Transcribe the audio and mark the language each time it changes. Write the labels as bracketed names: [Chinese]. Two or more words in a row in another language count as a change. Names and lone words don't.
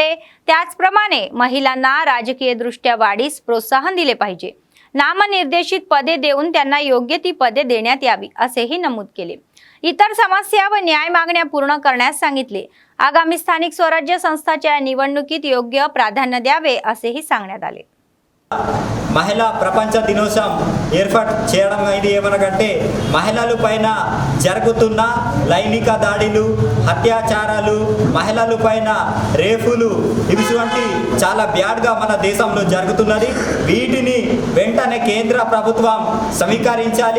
[Marathi] त्याचप्रमाणे महिलांना राजकीयदृष्ट्या वाढीस प्रोत्साहन दिले पाहिजे. नामनिर्देशित पदे देऊन त्यांना योग्य ती पदे देण्यात यावी असेही नमूद केले. इतर समस्या व न्याय मागण्या पूर्ण करण्यास सांगितले. आगामी स्थानिक स्वराज्य संस्थांच्या निवडणुकीत योग्य प्राधान्य द्यावे असेही सांगण्यात आले. [Telugu] మహిళా ప్రపంచ దినోత్సవం ఏర్పాటు చేయడం ఇది ఏమనకంటే మహిళల పైన జరుగుతున్న లైంగిక దాడులు, అత్యాచారాలు, మహిళల పైన రేపులు ఇటువంటి చాలా బ్యాడ్గా మన దేశంలో జరుగుతున్నది. వీటిని వెంటనే కేంద్ర ప్రభుత్వం సమీకరించాలి.